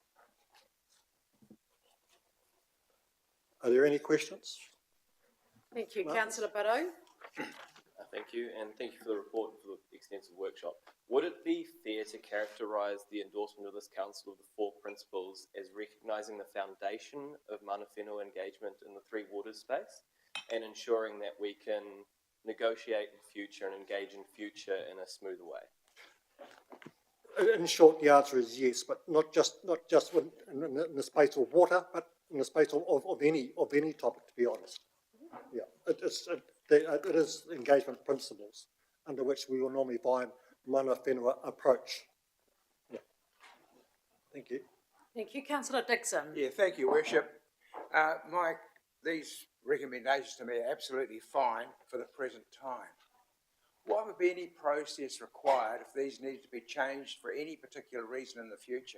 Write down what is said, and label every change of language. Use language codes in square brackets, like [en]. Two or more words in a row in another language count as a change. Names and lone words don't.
[en] Are there any questions? Thank you, councillor Barrow. Thank you, and thank you for the report and for the extensive workshop. Would it be fair to characterise the endorsement of this council of the 4 principles as recognising the foundation of [mi] mana whenua [en] engagement in the 3 waters space and ensuring that we can negotiate in future and engage in future in a smoother way? In short, the answer is yes, but not just in the space of water, but in the space of any topic, to be honest. Yeah, it is engagement principles under which we will normally find [mi] mana whenua [en] approach. Yeah. Thank you. Thank you, councillor Dixon. Yeah, thank you, Worship. Mike, these recommendations to me are absolutely fine for the present time. What would be any process required if these need to be changed for any particular reason in the future?